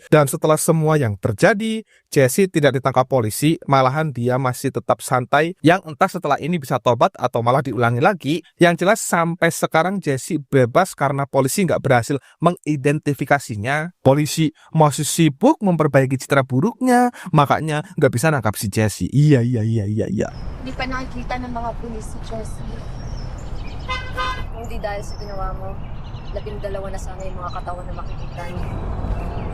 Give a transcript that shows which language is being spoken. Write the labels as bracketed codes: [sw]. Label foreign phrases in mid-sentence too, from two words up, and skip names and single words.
[id] Dan setelah semua yang terjadi, Jesse tidak ditangkap polisi, malahan dia masih tetap santai, yang entah setelah ini bisa tobat atau malah diulangi lagi. Yang jelas sampai sekarang Jesse bebas karena polisi nggak berhasil mengidentifikasinya. Polisi masih sibuk memperbaiki citra buruknya, makanya nggak bisa nangkap si Jesse. Iya. [tl] Hindi pa nakikita ng mga pulis si Jessie. Hindi dahil sa ginawa mo, 12 na sana yung mga katawan na makikita niyo.